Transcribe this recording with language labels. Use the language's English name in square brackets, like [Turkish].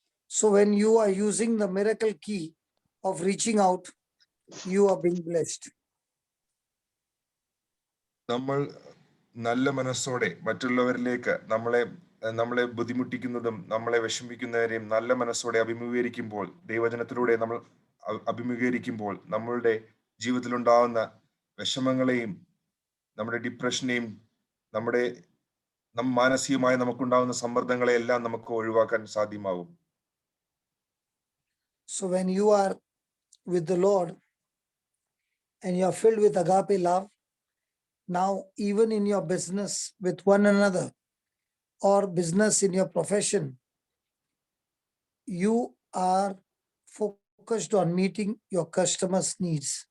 [English] So when you are using the miracle key of reaching out, you are being blessed. [Malayalam] നമ്മൾ നല്ല മനസ്സോടെ മറ്റുള്ളവരിലേക്ക് നമ്മളെ ബുദ്ധിമുട്ടിക്കുന്നതും നമ്മളെ വിഷമിക്കുന്നവരെയും നല്ല മനസ്സോടെ അഭിമുഖീകരിക്കുമ്പോൾ, ദൈവവചനത്തിലൂടെ നമ്മൾ അഭിമുഖീകരിക്കുമ്പോൾ നമ്മളുടെ ജീവിതത്തിലുണ്ടാവുന്ന വിഷമങ്ങളെയും നമ്മുടെ ഡിപ്രഷനെയും മാനസികമായി നമുക്കുണ്ടാവുന്ന സമ്മർദ്ദങ്ങളെയെല്ലാം നമുക്ക് ഒഴിവാക്കാൻ സാധ്യമാകും. [English] So when you are with the Lord and you are filled with agape love, now even in your business with one another or business in your profession, you are focused on meeting your customers' needs.